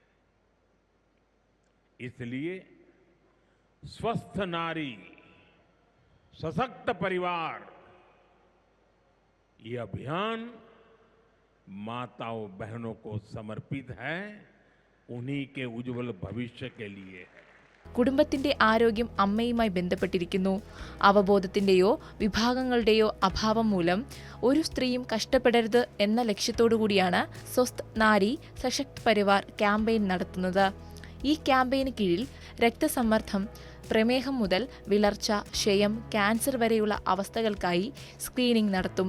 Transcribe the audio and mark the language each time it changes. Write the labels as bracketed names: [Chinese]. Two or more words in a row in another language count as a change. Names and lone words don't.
[Hindi] इसलिए स्वस्थ नारी सशक्त परिवार ये अभियान माताओं बहनों को समर्पित है, उन्हीं के उज्जवल भविष्य के लिए है. [Malayalam] കുടുംബത്തിന്റെ ആരോഗ്യം അമ്മയുമായി ബന്ധപ്പെട്ടിരിക്കുന്നു. അവബോധത്തിന്റെയോ വിഭാഗങ്ങളുടെയോ അഭാവം മൂലം ഒരു സ്ത്രീയും കഷ്ടപ്പെടരുത് എന്ന ലക്ഷ്യത്തോടുകൂടിയാണ് സ്വസ്ഥ് നാരി സശക്ത് പരിവാർ ക്യാമ്പയിൻ നടത്തുന്നത്. ഈ ക്യാമ്പയിന് കീഴിൽ രക്തസമ്മർദ്ദം, പ്രമേഹം മുതൽ വിളർച്ച, ക്ഷയം, ക്യാൻസർ വരെയുള്ള അവസ്ഥകൾക്കായി സ്ക്രീനിംഗ് നടത്തും.